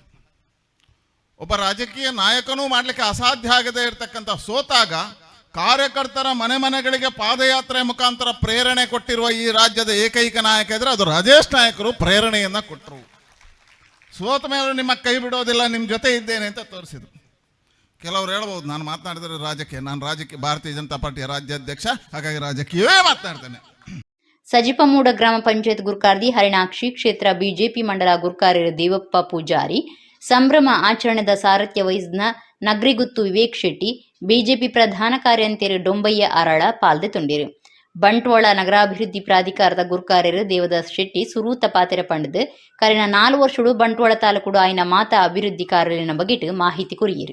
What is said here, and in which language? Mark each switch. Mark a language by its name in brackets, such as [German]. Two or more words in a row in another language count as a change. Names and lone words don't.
[Kannada] ಒಬ್ಬ ರಾಜಕೀಯ ನಾಯಕನೂ ಮಾಡಲಿಕ್ಕೆ ಅಸಾಧ್ಯ ಆಗದೇ ಇರತಕ್ಕಂಥ ಸೋತಾಗ ಕಾರ್ಯಕರ್ತರ ಮನೆಗಳಿಗೆ ಪಾದಯಾತ್ರೆ ಮುಖಾಂತರ ಪ್ರೇರಣೆ ಕೊಟ್ಟಿರುವ ಈ ರಾಜ್ಯದ ಏಕೈಕ ನಾಯಕ ಇದ್ರೆ ಅದು ರಾಜೇಶ್ ನಾಯಕರು ಪ್ರೇರಣೆಯನ್ನು ಕೊಟ್ಟರು. ಸೋತ ಮೇಲೆ ನಿಮ್ಮ ಕೈ ಬಿಡೋದಿಲ್ಲ, ನಿಮ್ಮ ಜೊತೆ ಇದ್ದೇನೆ ಅಂತ ತೋರಿಸಿದ್ರು. ಕೆಲವರು ಹೇಳ್ಬೋದು, ನಾನು ಮಾತನಾಡಿದರೆ ನಾನು ರಾಜಕೀಯ ಭಾರತೀಯ ಜನತಾ ಪಾರ್ಟಿಯ ರಾಜ್ಯಾಧ್ಯಕ್ಷ, ಹಾಗಾಗಿ ರಾಜಕೀಯವೇ ಮಾತನಾಡ್ತೇನೆ. [Tulu] ಸಜಿಪಮೂಡ ಗ್ರಾಮ ಪಂಚಾಯತ್ ಗುರುಕಾರ್ದಿ ಹರಿಣಾಕ್ಷಿ, ಕ್ಷೇತ್ರ ಬಿಜೆಪಿ ಮಂಡಲ ಗುರುಕಾರ್ಯರು ದೇವಪ್ಪ ಪೂಜಾರಿ, ಸಂಭ್ರಮ ಆಚರಣೆದ ಸಾರಥ್ಯ ವಹಿಸಿದ ನಗ್ರಿಗುತ್ತು ವಿವೇಕ್ ಶೆಟ್ಟಿ, ಬಿಜೆಪಿ ಪ್ರಧಾನ ಕಾರ್ಯಂತರು ಡೊಂಬಯ್ಯ ಅರಳ ಪಾಲ್ದೆ ತುಂಡಿರು. ಬಂಟ್ವಾಳ ನಗರಾಭಿವೃದ್ಧಿ ಪ್ರಾಧಿಕಾರದ ಗುರುಕಾರ್ಯರು ದೇವದಾಸ್ ಶೆಟ್ಟಿ ಸುರೂತ ಪಾತೆರ ಪಂಡದು ಕರೆನ 4 ವರ್ಷಡು ಬಂಟ್ವಾಳ ತಾಲೂಕು ಆಯ್ನ ಮಾತಾ ಅಭಿವೃದ್ಧಿ ಕಾರ್ಯಾಲಯನ ಬಗೆಟ್ ಮಾಹಿತಿ ಕುರಿಯಿರು.